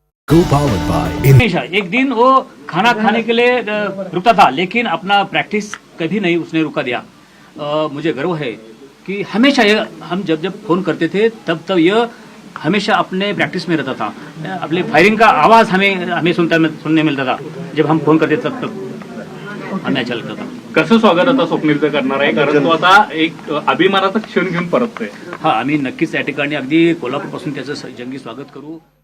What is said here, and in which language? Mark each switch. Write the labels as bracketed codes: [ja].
[en] Co-powered by [hi] हमेशा एक दिन वो खाना खाने के लिए रुकता था, लेकिन अपना प्रैक्टिस कभी नहीं उसने रुका दिया। मुझे गर्व है कि हमेशा ये हम जब फोन करते थे तब ये हमेशा अपने प्रैक्टिस में रहता था। अपने फायरिंग का आवाज हमें सुनने मिलता था जब हम फोन करते तब हमें अच्छा लगता था। [mr] कसं स्वागत आता स्वप्नीलचं करणार आहे, कारण तो आता एक अभिमानाचा क्षण घेऊन परततोय। हा, आम्ही नक्कीच या ठिकाणी अगदी कोल्हापूरपासून त्याचं जंगी स्वागत करू।